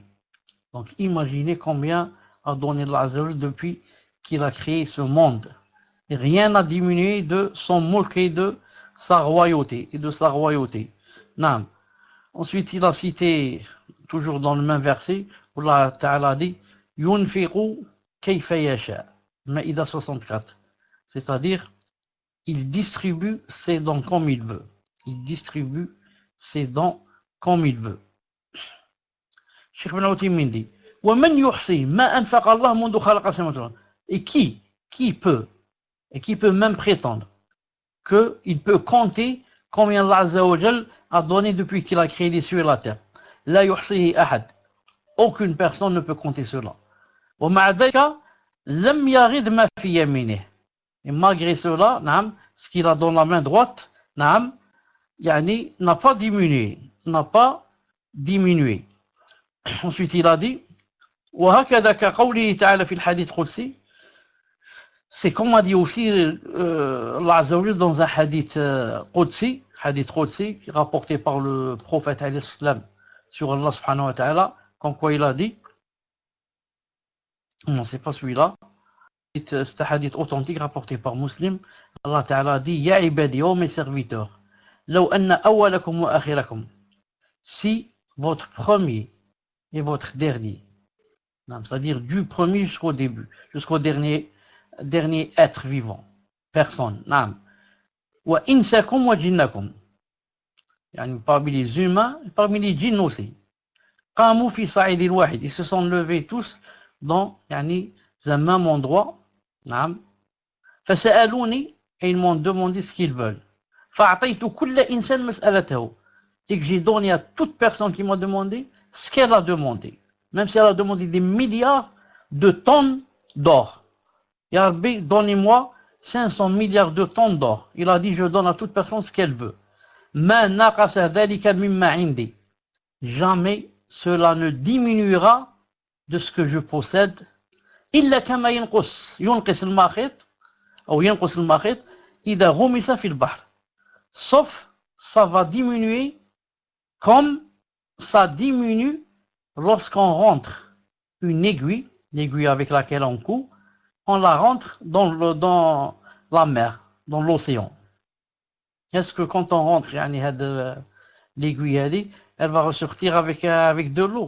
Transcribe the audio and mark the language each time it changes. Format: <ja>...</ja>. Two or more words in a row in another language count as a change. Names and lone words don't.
<fr>Donc imaginez combien a donné</fr> <ar>الله عز وجل</ar> <fr>depuis qu'il a créé ce monde. Et rien n'a diminué de son mulk et de sa royauté. Naam. Ensuite, il a cité, toujours dans le même verset, où Allah Ta'ala dit,</fr> <ar>ينفق كيف يشاء.</ar> <fr>Maïda 64. C'est-à-dire, il distribue ses dons comme il veut. Cheikh Ibn Uthaymin dit,</fr> <ar>وَمَنْ يُحْصِي مَا أَنْفَقَ اللَّهُ مُنْذُ خَلَقَ السَّمَاوَاتِ وَالْأَرْضِ.</ar> <fr>Et qui peut même prétendre qu'il peut compter combien</fr> <ar>الله عز وجل</ar> <fr>a donné depuis qu'il a créé les cieux et la terre?</fr> <ar>لا يحصيه أحد</ar> <fr>Aucune personne ne peut compter cela.</fr> <ar>ومع ذلك لم يغد ما في يمينه.</ar> <fr>Et malgré cela, نعم, ce qu'il a dans la main droite,</fr> <ar>نعم, يعني,</ar> <fr>n'a pas diminué. N'a pas diminué. Ensuite, il a dit</fr> <ar>وهكذا كقوله تعالى في الحديث القدسي.</ar> <fr>C'est comme a dit aussi</fr> <ar>الله عز وجل</ar> <fr>dans un</fr> <ar>حديث قدسي,</ar> <fr>rapporté par le prophète</fr> <ar>عليه السلام</ar> <fr>sur</fr> <ar>الله سبحانه وتعالى,</ar> <fr>comme quoi il a dit, non c'est pas celui-là, c'est un hadith authentique rapporté par Muslim,</fr> <ar>الله تعالى</ar> <fr>a dit,</fr> <ar>يا عبادي,</ar> <fr>ô mes serviteurs,</fr> <ar>لو أن أولكم وآخركم,</ar> <fr>si votre premier et votre dernier, c'est-à-dire du premier jusqu'au début, jusqu'au dernier être vivant, personne, naam.</fr> <ar>وإنسكم وجنكم,</ar> <fr>yani parmi les humains et parmi les djinns aussi.</fr> <ar>قاموا في صعيد واحد,</ar> <fr>ils se sont levés tous dans yani un même endroit, naam. Fasa'aluni, et ils m'ont demandé ce qu'ils veulent.</fr> <ar>فأعطيت كل إنسان مسألته,</ar> <fr>et que j'ai donné à toute personne qui m'a demandé ce qu'elle a demandé, même si elle a demandé des milliards de tonnes d'or.</fr> <ar>يا رب,</ar> <fr>donnez-moi 500 milliards de tonnes d'or. Il a dit, je donne à toute personne ce qu'elle veut.</fr> <ar>ما نقص ذلك مما عندي.</ar> <fr>Jamais cela ne diminuera de ce que je possède.</fr> <ar>إلا كما ينقص المخيط أو ينقص المخيط إذا غمس في البحر.</ar> <fr>Sauf, ça va diminuer comme ça diminue lorsqu'on rentre une aiguille, l'aiguille avec laquelle on coud, on la rentre dans la mer, dans l'océan. Est-ce que quand on rentre l'aiguille, elle va ressortir avec de l'eau?</fr>